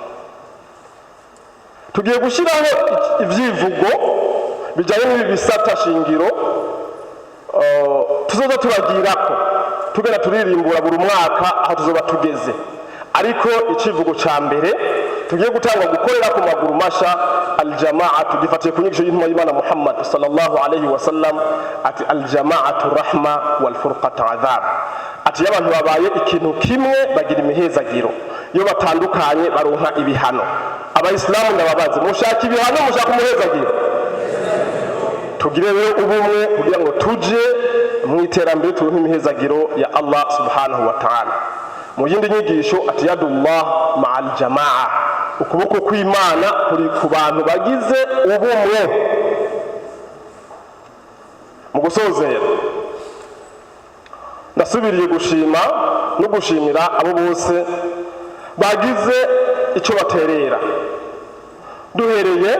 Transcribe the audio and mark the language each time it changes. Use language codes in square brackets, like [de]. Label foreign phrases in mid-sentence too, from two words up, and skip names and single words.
[rn] Tugiye gushyiraho ivyivugo bijanye n'ibi bisata shingiro tuzoza turagirako tugenda turirimbura buri mwaka aho tuzoba tugeze. Ariko icivugo ca mbere tugiye gutanga gukorera ku maguru masha aljama'atu gifatiye ku nyigisho y'intumwa y'Imana Muhammad [ar] صلى الله عليه وسلم, [rn] ati [ar] الجماعة رحمة والفرقة عذاب. [rn] Ati y'abantu babaye ikintu kimwe bagira imihezagiro, iyo batandukanye baronka ibihano. Abayisilamu ndababaze, mushaka ibihano mushaka umuhezagiro? Tugire rero ubumwe kugira ngo tuje mu iterambere turonke imihezagiro ya [ar] الله سبحانه وتعالى. [rn] Mu yindi nyigisho ati [ar] يد الله مع الجماعة, [rn] ukuboko kw'Imana kuri ku bantu bagize ubumwe. Mu gusozera ndasubiriye gushima no gushimira abo bose bagize icyo baterera, duhereye